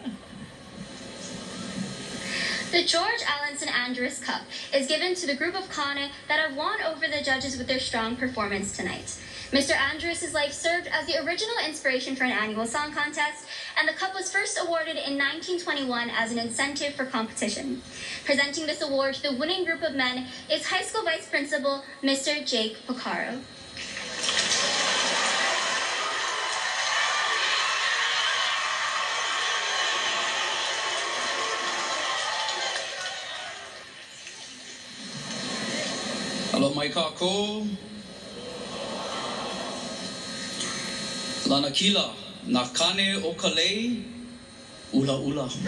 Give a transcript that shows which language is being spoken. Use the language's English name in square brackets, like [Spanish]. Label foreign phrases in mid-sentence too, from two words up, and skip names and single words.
[English] The George Alanson Andrus Cup is given to the group of Kane that have won over the judges with their strong performance tonight. Mr. Andrus' life served as the original inspiration for an annual song contest, and the cup was first awarded in 1921 as an incentive for competition. Presenting this award to the winning group of men is high school vice principal Mr. Jake Picaro. [Hawaiian] Aloha mai kākou. Lana kila, nā kane o ka lei, ula ula.